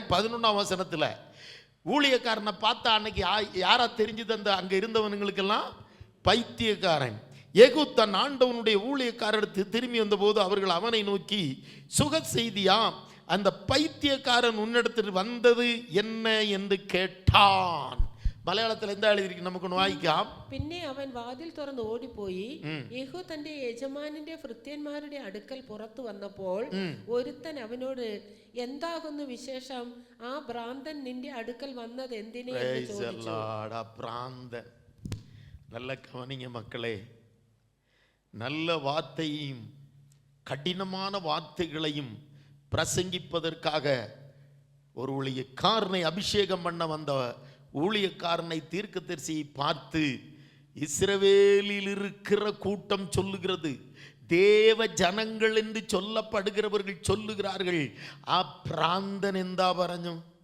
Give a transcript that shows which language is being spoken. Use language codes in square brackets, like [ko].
[ta] 11ஆம் வசனத்தில் ஊழியக்காரனை பார்த்தா அன்னைக்கு யாரா தெரிஞ்சது? அந்த அங்கே இருந்தவனுங்களுக்கெல்லாம் பைத்தியக்காரன். யெகூ தன் ஆண்டவனுடைய ஊழியக்காரருக்கு திரும்பி வந்தபோது அவர்கள் அவனை நோக்கி, சுக செய்தியா, அந்த பைத்தியக்காரன் உன்னிடத்தில் வந்தது என்ன என்று கேட்டான். [ml] മലയാളത്തിൽ എന്താ എഴുതിയിരിക്കുന്നത്? നമുക്കൊന്ന് വായിക്കാം. പിന്നെ അവൻ വാതിൽ തുറന്ന് ഓടിപ്പോയി യഹൂ തന്റെ യജമാനന്റെ ഭൃത്യന്മാരുടെ അടുക്കൽ പുറത്തു വന്നപ്പോൾ ഒരുത്തൻ അവനോട്, എന്താകുന്നു വിശേഷം? ആ ഭ്രാന്തൻ നിന്റെ അടുക്കൽ വന്നത് എന്തിനെ എന്ന് ചോദിച്ചു. [ta] ഭ്രാന്തൻ. நல்ல கவனிங்க மக்களே. நல்ல வார்த்தையும் கடினமான வார்த்தைகளையும் பிரசங்கிப்பதற்காக ஒரு ஊழியக்காரனை அபிஷேகம் பண்ண வந்த ஊழியக்காரனை தீர்க்கதரிசியை பார்த்து, இஸ்ரவேலில் இருக்கிற கூட்டம் சொல்லுகிறது, தேவ ஜனங்கள் என்று சொல்லப்படுகிறவர்கள் சொல்லுகிறார்கள், [ml] ஆ பிராந்தன் எந்தா പറഞ്ഞു?